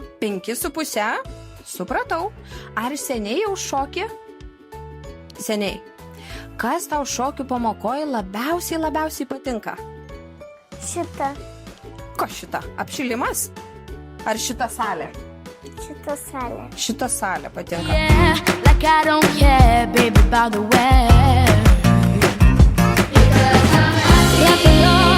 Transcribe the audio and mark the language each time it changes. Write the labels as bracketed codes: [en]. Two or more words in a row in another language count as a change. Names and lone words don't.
[lt] 5,5? Supratau. Ar seniai jau šoki? Seniai. Kas tau šokių pamokoje labiausiai patinka? Šita. Ko šita? Apšilimas? Ar šita salė? Šita salė. Šita salė patinka. [en] Yeah, like I don't care, baby, by the way. Yeah,